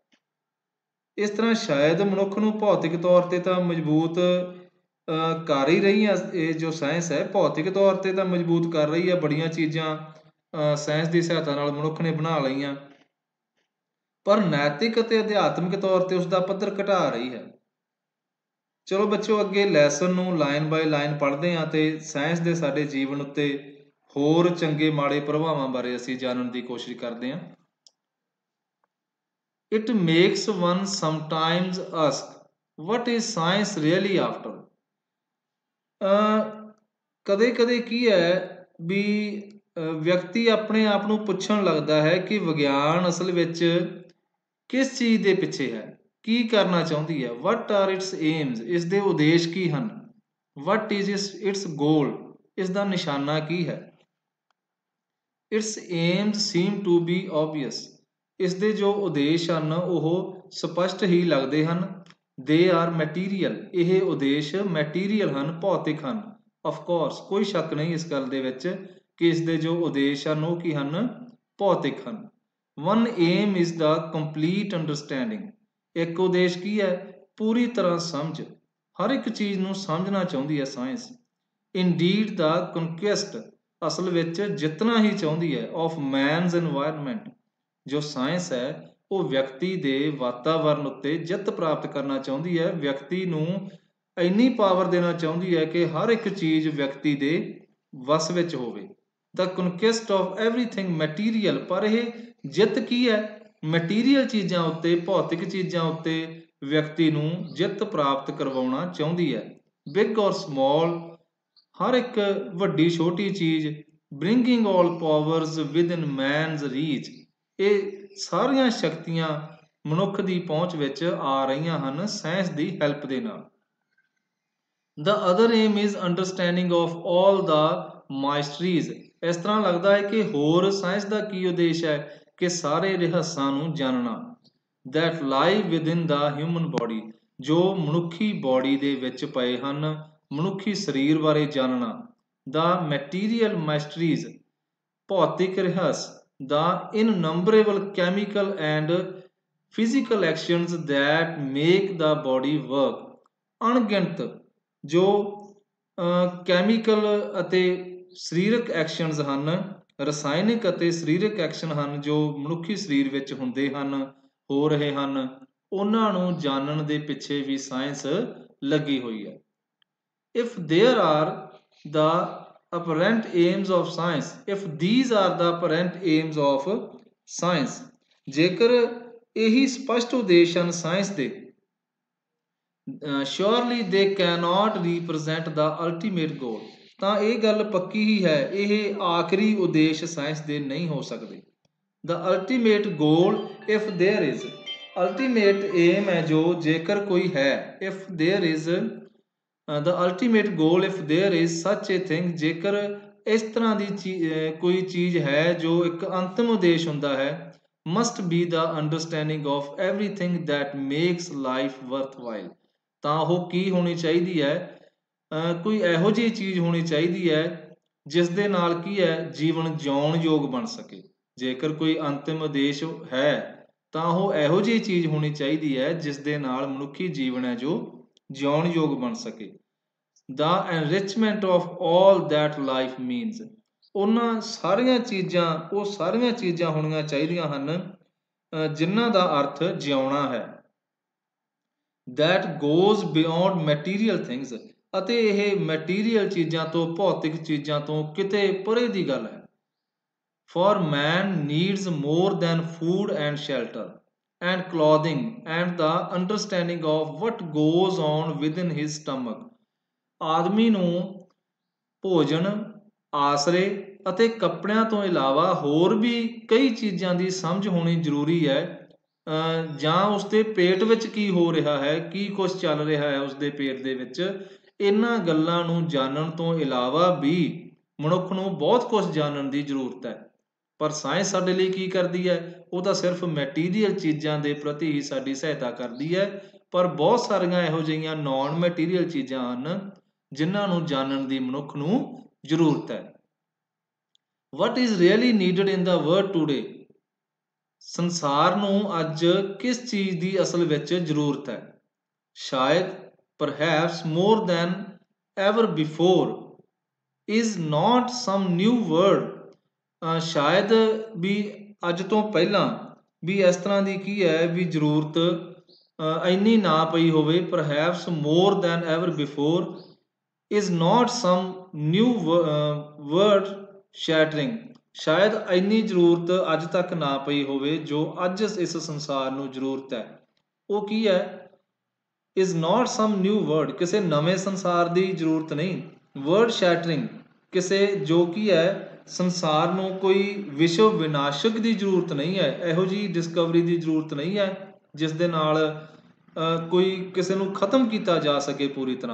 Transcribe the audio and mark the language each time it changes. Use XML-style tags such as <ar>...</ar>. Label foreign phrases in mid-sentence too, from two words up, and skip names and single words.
<pa>ਇਸ ਤਰ੍ਹਾਂ ਸ਼ਾਇਦ ਮਨੁੱਖ ਨੂੰ ਭੌਤਿਕ ਤੌਰ ਤੇ ਤਾਂ ਮਜ਼ਬੂਤ ਕਰ ਹੀ ਰਹੀ ਹੈ, ਇਹ ਜੋ ਸਾਇੰਸ ਹੈ ਭੌਤਿਕ ਤੌਰ ਤੇ ਤਾਂ ਮਜ਼ਬੂਤ ਕਰ ਰਹੀ ਹੈ, ਬੜੀਆਂ ਚੀਜ਼ਾਂ ਸਾਇੰਸ ਦੀ ਸਹਾਇਤਾ ਨਾਲ ਮਨੁੱਖ ਨੇ ਬਣਾ ਲਈਆਂ, ਪਰ ਨੈਤਿਕ ਅਤੇ ਅਧਿਆਤਮਿਕ ਤੌਰ ਤੇ ਉਸ ਦਾ ਪੱਧਰ ਘਟਾ ਰਹੀ ਹੈ। ਚਲੋ ਬੱਚਿਓ, ਅੱਗੇ ਲੈਸਨ ਨੂੰ</pa> <en>line by line</en> <pa>ਪੜ੍ਹਦੇ ਹਾਂ ਤੇ ਸਾਇੰਸ ਦੇ ਸਾਡੇ ਜੀਵਨ ਉੱਤੇ ਹੋਰ ਚੰਗੇ ਮਾੜੇ ਪ੍ਰਭਾਵਾਂ ਬਾਰੇ ਅਸੀਂ ਜਾਣਨ ਦੀ ਕੋਸ਼ਿਸ਼ ਕਰਦੇ ਹਾਂ।</pa> <en>It makes one sometimes ask, what is science really after?</en> <pa>ਕਦੇ ਕਦੇ ਕੀ ਹੈ ਵੀ ਵਿਅਕਤੀ ਆਪਣੇ ਆਪ ਨੂੰ ਪੁੱਛਣ ਲੱਗਦਾ ਹੈ ਕਿ ਵਿਗਿਆਨ ਅਸਲ ਵਿੱਚ ਕਿਸ ਚੀਜ਼ ਦੇ ਪਿੱਛੇ ਹੈ, ਕੀ ਕਰਨਾ ਚਾਹੁੰਦੀ ਹੈ।</pa> <en>What are its aims?</en> <pa>ਇਸ ਦੇ ਉਦੇਸ਼ ਕੀ ਹਨ।</pa> <en>What is its goal?</en> <pa>ਇਸ ਦਾ ਨਿਸ਼ਾਨਾ ਕੀ ਹੈ।</pa> <en>Its aims seem to be obvious.</en> <pa>ਇਸ ਦੇ ਜੋ ਉਦੇਸ਼ ਹਨ ਉਹ ਸਪਸ਼ਟ ਹੀ ਲੱਗਦੇ ਹਨ।</pa> <en>They are material.</en> <pa>ਇਹ ਉਦੇਸ਼ ਮੈਟੀਰੀਅਲ ਹਨ, ਭੌਤਿਕ ਹਨ।</pa> <en>Of course,</en> <pa>ਕੋਈ ਸ਼ੱਕ ਨਹੀਂ ਇਸ ਗੱਲ ਦੇ ਵਿੱਚ ਕਿ ਇਸ ਦੇ ਜੋ ਉਦੇਸ਼ ਹਨ ਉਹ ਕੀ ਹਨ, ਭੌਤਿਕ ਹਨ।</pa> <en>One aim is the complete understanding.</en> <pa>ਇੱਕ ਉਦੇਸ਼ ਕੀ ਹੈ, ਪੂਰੀ ਤਰ੍ਹਾਂ ਸਮਝ। ਹਰ ਇੱਕ ਚੀਜ਼ ਨੂੰ ਸਮਝਣਾ ਚਾਹੁੰਦੀ ਹੈ ਸਾਇੰਸ।</pa> <en>Indeed, the conquest,</en> <pa>ਅਸਲ ਵਿੱਚ ਜਿੱਤਣਾ ਹੀ ਚਾਹੁੰਦੀ ਹੈ,</pa> <en>of man's environment.</en> <pa>ਜੋ ਸਾਇੰਸ ਹੈ ਉਹ ਵਿਅਕਤੀ ਦੇ ਵਾਤਾਵਰਨ ਉੱਤੇ ਜਿੱਤ ਪ੍ਰਾਪਤ ਕਰਨਾ ਚਾਹੁੰਦੀ ਹੈ, ਵਿਅਕਤੀ ਨੂੰ ਇੰਨੀ ਪਾਵਰ ਦੇਣਾ ਚਾਹੁੰਦੀ ਹੈ ਕਿ ਹਰ ਇੱਕ ਚੀਜ਼ ਵਿਅਕਤੀ ਦੇ ਵਸ ਵਿੱਚ ਹੋਵੇ।</pa> <en>The conquest of everything material,</en> <pa>ਪਰ ਇਹ ਜਿੱਤ ਕੀ ਹੈ, ਮਟੀਰੀਅਲ ਚੀਜ਼ਾਂ ਉੱਤੇ, ਭੌਤਿਕ ਚੀਜ਼ਾਂ ਉੱਤੇ ਵਿਅਕਤੀ ਨੂੰ ਜਿੱਤ ਪ੍ਰਾਪਤ ਕਰਵਾਉਣਾ ਚਾਹੁੰਦੀ ਹੈ।</pa> <en>big or small,</en> <pa>ਹਰ ਇੱਕ ਵੱਡੀ ਛੋਟੀ ਚੀਜ਼।</pa> <en>bringing all powers within man's reach,</en> <pa>ਇਹ ਸਾਰੀਆਂ ਸ਼ਕਤੀਆਂ ਮਨੁੱਖ ਦੀ ਪਹੁੰਚ ਵਿੱਚ ਆ ਰਹੀਆਂ ਹਨ ਸਾਇੰਸ ਦੀ ਹੈਲਪ ਦੇ ਨਾਲ।</pa> <en>The other aim is understanding of all the mysteries.</en> <pa>ਇਸ ਤਰ੍ਹਾਂ ਲੱਗਦਾ ਹੈ ਕਿ ਹੋਰ ਸਾਇੰਸ ਦਾ ਕੀ ਉਦੇਸ਼ ਹੈ ਕਿ ਸਾਰੇ ਰਹੱਸਾਂ ਨੂੰ ਜਾਣਨਾ।</pa> <en>That lie within the human body,</en> <pa>ਜੋ ਮਨੁੱਖੀ ਬੋਡੀ ਦੇ ਵਿੱਚ ਪਏ ਹਨ, ਮਨੁੱਖੀ ਸਰੀਰ ਬਾਰੇ ਜਾਣਨਾ।</pa> <en>The material mysteries,</en> <pa>ਭੌਤਿਕ ਰਹੱਸ।</pa> <en>the innumerable chemical and physical actions that make the body work।</en> <pa>ਅਣਗਿਣਤ ਜੋ ਕੈਮੀਕਲ ਅਤੇ ਸਰੀਰਕ ਐਕਸ਼ਨਸ ਹਨ, ਰਸਾਇਣਿਕ ਅਤੇ ਸਰੀਰਕ ਐਕਸ਼ਨ ਹਨ ਜੋ ਮਨੁੱਖੀ ਸਰੀਰ ਵਿੱਚ ਹੁੰਦੇ ਹਨ, ਹੋ ਰਹੇ ਹਨ, ਉਹਨਾਂ ਨੂੰ ਜਾਣਨ ਦੇ ਪਿੱਛੇ ਵੀ ਸਾਇੰਸ ਲੱਗੀ ਹੋਈ ਹੈ।</pa> <en>If there are the apparent aims of science, if these are the apparent aims of science,</en> <pa>ਜੇਕਰ ਇਹੀ ਸਪਸ਼ਟ ਉਦੇਸ਼ ਹਨ ਸਾਇੰਸ ਦੇ,</pa> <en>surely they cannot represent the ultimate goal,</en> <pa>ਤਾਂ ਇਹ ਗੱਲ ਪੱਕੀ ਹੀ ਹੈ, ਇਹ ਆਖਰੀ ਉਦੇਸ਼ ਸਾਇੰਸ ਦੇ ਨਹੀਂ ਹੋ ਸਕਦੇ।</pa> <en>The ultimate goal, if there is, ultimate aim</en> <pa>ਹੈ ਜੋ ਜੇਕਰ ਕੋਈ ਹੈ,</pa> <en>if there is the ultimate goal, if there is such a thing,</en> <pa>ਜੇਕਰ ਇਸ ਤਰ੍ਹਾਂ ਦੀ ਕੋਈ ਚੀਜ਼ ਹੈ ਜੋ ਇੱਕ ਅੰਤਿਮ ਉਦੇਸ਼ ਹੁੰਦਾ ਹੈ,</pa> <en>must be the understanding of everything that makes life worthwhile,</en> <pa>ਤਾਂ ਉਹ ਕੀ ਹੋਣੀ ਚਾਹੀਦੀ ਹੈ, ਕੋਈ ਇਹੋ ਜਿਹੀ ਚੀਜ਼ ਹੋਣੀ ਚਾਹੀਦੀ ਹੈ ਜਿਸ ਦੇ ਨਾਲ ਕੀ ਹੈ, ਜੀਵਨ ਜਿਉਣ ਯੋਗ ਬਣ ਸਕੇ। ਜੇਕਰ ਕੋਈ ਅੰਤਿਮ ਉਦੇਸ਼ ਹੈ ਤਾਂ ਉਹ ਇਹੋ ਜਿਹੀ ਚੀਜ਼ ਹੋਣੀ ਚਾਹੀਦੀ ਹੈ ਜਿਸ ਦੇ ਨਾਲ ਮਨੁੱਖੀ ਜੀਵਨ ਹੈ ਜੋ ਜਿਉਣ ਯੋਗ ਬਣ ਸਕੇ।</pa> <en>The enrichment of all that life means,</en> <pa>ਉਹਨਾਂ ਸਾਰੀਆਂ ਚੀਜ਼ਾਂ, ਉਹ ਸਾਰੀਆਂ ਚੀਜ਼ਾਂ ਹੋਣੀਆਂ ਚਾਹੀਦੀਆਂ ਹਨ ਜਿਨ੍ਹਾਂ ਦਾ ਅਰਥ ਜਿਉਣਾ ਹੈ।</pa> <en>That goes beyond material things,</en> <pa>ਅਤੇ ਇਹ ਮੈਟੀਰੀਅਲ ਚੀਜ਼ਾਂ ਤੋਂ, ਭੌਤਿਕ ਚੀਜ਼ਾਂ ਤੋਂ ਕਿਤੇ ਪਰੇ ਦੀ ਗੱਲ ਹੈ।</pa> <en>For man needs more than food and shelter and clothing and the understanding of what goes on within his stomach,</en> <pa>ਆਦਮੀ ਨੂੰ ਭੋਜਨ, ਆਸਰੇ ਅਤੇ ਕੱਪੜਿਆਂ ਤੋਂ ਇਲਾਵਾ ਹੋਰ ਵੀ ਕਈ ਚੀਜ਼ਾਂ ਦੀ ਸਮਝ ਹੋਣੀ ਜ਼ਰੂਰੀ ਹੈ, ਜਾਂ ਉਸਦੇ ਪੇਟ ਵਿੱਚ ਕੀ ਹੋ ਰਿਹਾ ਹੈ, ਕੀ ਕੁਛ ਚੱਲ ਰਿਹਾ ਹੈ ਉਸਦੇ ਪੇਟ ਦੇ ਵਿੱਚ। ਇਹਨਾਂ ਗੱਲਾਂ ਨੂੰ ਜਾਣਨ ਤੋਂ ਇਲਾਵਾ ਵੀ ਮਨੁੱਖ ਨੂੰ ਬਹੁਤ ਕੁਝ ਜਾਣਨ ਦੀ ਜ਼ਰੂਰਤ ਹੈ। ਪਰ ਸਾਇੰਸ ਸਾਡੇ ਲਈ ਕੀ ਕਰਦੀ ਹੈ, ਉਹ ਤਾਂ ਸਿਰਫ ਮੈਟੀਰੀਅਲ ਚੀਜ਼ਾਂ ਦੇ ਪ੍ਰਤੀ ਹੀ ਸਾਡੀ ਸਹਾਇਤਾ ਕਰਦੀ ਹੈ, ਪਰ ਬਹੁਤ ਸਾਰੀਆਂ ਇਹੋ ਜਿਹੀਆਂ</pa> <en>non material</en> <pa>ਚੀਜ਼ਾਂ ਹਨ ਜਿਨ੍ਹਾਂ ਨੂੰ ਜਾਣਨ ਦੀ ਮਨੁੱਖ ਨੂੰ ਜ਼ਰੂਰਤ ਹੈ।</pa> <en>What is really needed in the world today,</en> <pa>ਸੰਸਾਰ ਨੂੰ ਅੱਜ ਕਿਸ ਚੀਜ਼ ਦੀ ਅਸਲ ਵਿੱਚ ਜ਼ਰੂਰਤ ਹੈ?</pa> <en>ਸ਼ਾਇਦ perhaps more than ever before is not some new word,</en> <pa>ਸ਼ਾਇਦ ਵੀ ਅੱਜ ਤੋਂ ਪਹਿਲਾਂ ਵੀ ਇਸ ਤਰ੍ਹਾਂ ਦੀ ਕੀ ਹੈ ਵੀ ਜ਼ਰੂਰਤ ਇੰਨੀ ਨਾ ਪਈ ਹੋਵੇ।</pa> <en>perhaps more than ever before is not some new word shattering,</en> <pa>ਸ਼ਾਇਦ ਇੰਨੀ ਜ਼ਰੂਰਤ ਅੱਜ ਤੱਕ ਨਾ ਪਈ ਹੋਵੇ ਜੋ ਅੱਜ ਇਸ ਸੰਸਾਰ ਨੂੰ ਜ਼ਰੂਰਤ ਹੈ। ਉਹ ਕੀ ਹੈ?</pa> <en>is not some new word,</en> <pa>ਕਿਸੇ ਨਵੇਂ ਸੰਸਾਰ ਦੀ ਜ਼ਰੂਰਤ ਨਹੀਂ।</pa> <en>word shattering,</en> <pa>ਕਿਸੇ ਜੋ ਕੀ ਹੈ ਸੰਸਾਰ ਨੂੰ ਕੋਈ ਵਿਸ਼ਵ ਵਿਨਾਸ਼ਕ ਦੀ ਜ਼ਰੂਰਤ ਨਹੀਂ ਹੈ, ਇਹੋ ਜਿਹੀ ਡਿਸਕਵਰੀ ਦੀ ਜ਼ਰੂਰਤ ਨਹੀਂ ਹੈ ਜਿਸ ਦੇ ਨਾਲ ਕੋਈ ਕਿਸੇ ਨੂੰ ਖਤਮ ਕੀਤਾ ਜਾ ਸਕੇ ਪੂਰੀ ਤਰ੍ਹਾਂ।</pa>